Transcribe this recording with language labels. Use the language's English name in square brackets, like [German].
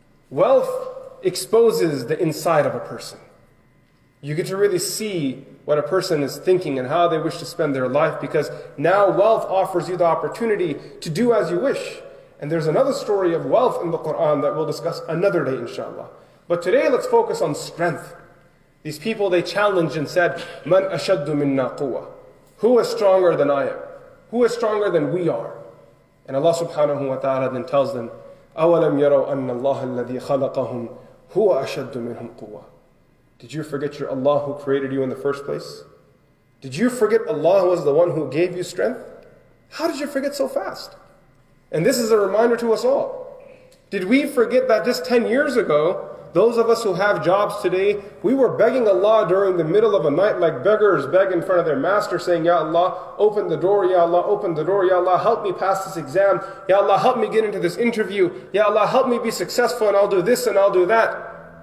[English] Wealth exposes the inside of a person. You get to really see what a person is thinking and how they wish to spend their life, because now wealth offers you the opportunity to do as you wish. And there's another story of wealth in the Quran that we'll discuss another day, inshallah. But today, let's focus on strength. These people, they challenged and said, [Arabic] Man ashaddu minna quwwa. [English] Who is stronger than I am? Who is stronger than we are? And Allah subhanahu wa ta'ala then tells them, [Arabic] أَوَلَمْ يَرَوْا أَنَّ اللَّهَ الَّذِي خَلَقَهُمْ هُوَ أَشَدُّ مِنْهُمْ قُوَّةً. [English] Did you forget your Allah who created you in the first place? Did you forget Allah was the one who gave you strength? How did you forget so fast? And this is a reminder to us all. Did we forget that just 10 years ago, those of us who have jobs today, we were begging Allah during the middle of a night like beggars beg in front of their master, saying, Ya Allah, open the door, Ya Allah, open the door, Ya Allah, help me pass this exam, Ya Allah, help me get into this interview, Ya Allah, help me be successful, and I'll do this and I'll do that.